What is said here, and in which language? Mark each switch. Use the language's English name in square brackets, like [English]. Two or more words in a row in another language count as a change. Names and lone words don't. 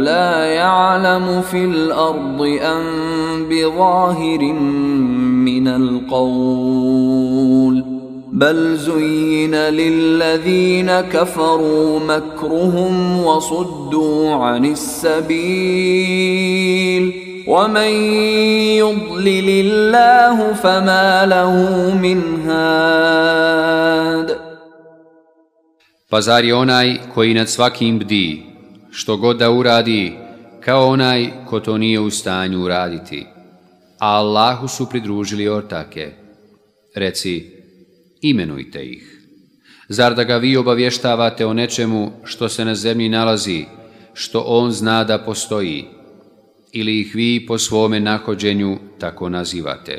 [Arabic] لَا يَعْلَمُ فِي الْأَرْضِ أَمْ بِظَاهِرٍ مِّنَ الْقَوْلِ بَلْ زُيِّنَ لِلَّذِينَ كَفَرُوا مَكْرُهُمْ وَصُدُّوا عَنِ السَّبِيلِ وَمَنْ يُضْلِلِ اللَّهُ فَمَا لَهُ مِنْ هَادٍ. [Bosnian] Pa zar je onaj koji nad svakim bdi, što god da uradi, kao onaj ko to nije u stanju uraditi, a Allahu su pridružili ortake? Reci, imenujte ih. Zar da ga vi obavještavate o nečemu što se na zemlji nalazi, što on zna da postoji, ili ih vi po svome nahođenju tako nazivate?